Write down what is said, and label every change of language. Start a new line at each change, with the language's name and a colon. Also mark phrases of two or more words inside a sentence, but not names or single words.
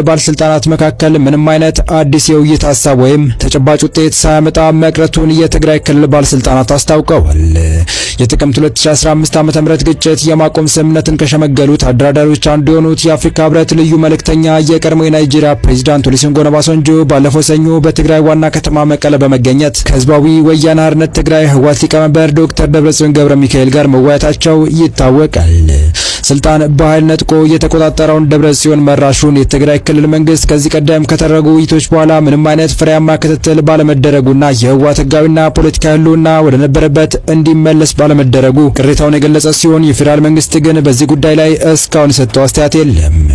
Amharic: ባለስልጣናት መካከል ምንም አይነት አዲስ የውይይት ሀሳብ ወይም ተጨባጭ ውጤት ሳያመጣ መቅረቱን የትግራይ ክልል ባለስልጣናት አስታውቀዋል። የጥቅምት 2015 ዓ.ም ግጭት የማቆም ስምምነትን ከሸመገሉት አደራዳሪዎች አንዱ የሆኑት የአፍሪካ ህብረት ልዩ መልእክተኛ የቀድሞ የናይጄሪያ ፕሬዝዳንት ኦሉሴጉን ኦባሳንጆ ባለፈው ሰኞ በትግራይ ዋና ከተማ መቀለ በመገኘት ከህዝባዊ ወያነ ሓርነት ትግራይ ህወሓት ሊቀመንበር ዶክተር ደብረጽዮን ገብረ ሚካኤል ጋር መወያየታቸው ይታወቃል። ስልጣን በኃይል ነጥቆ የተቆጣጠረውን ደብረጽዮን መራሹን የትግራይ ክልል መንግስት ከዚህ ቀደም ከተደረጉ ውይይቶች በኋላ ምንም አይነት ፍሬያማ ክትትል ባለመደረጉና የህወሓት ህጋዊና ፖለቲካዊ ህልውና ወደ ነበረበት እንዲመለስ ባለመደረጉ ቅሬታውን የገለጸ ሲሆን የፌዴራል መንግስት ግን በዚህ ጉዳይ ላይ እስካሁን የሰጠው አስተያየት የለም።